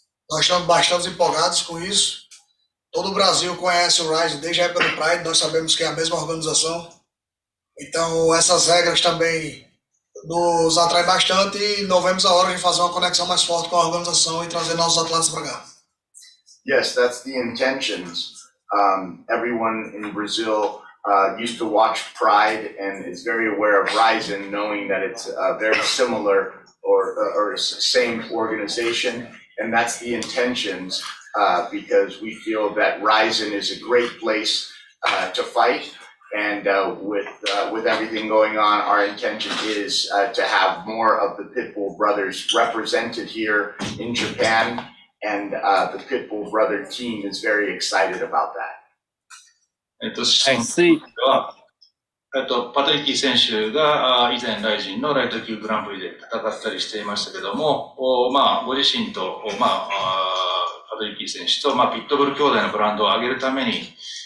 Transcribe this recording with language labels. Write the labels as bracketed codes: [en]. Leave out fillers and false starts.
[pt] Nós estamos bastante empolgados com isso. Todo o Brasil conhece o Rizin desde a época do Pride, nós sabemos que é a mesma organização. Então, essas regras também nos atraem bastante e não vemos a hora de fazer uma conexão mais forte com a organização e trazer nossos atletas para cá. [en] Yes, that's the intentions. Everyone in Brazil used to watch Pride and is very aware of Rizin, knowing that it's very similar or same organization, and that's the intentions because we feel that Rizin is a great place to fight. And with everything going on, our intention is to have more of the Pitbull Brothers represented here in Japan, and the Pitbull Brother team is very excited about that. I see. [ja] パトリッキー選手が以前ライジンのライト級グランプリで戦ったりしていましたけども、ご自身と、パトリッキー選手と、ピットブル兄弟のブランドを上げるために、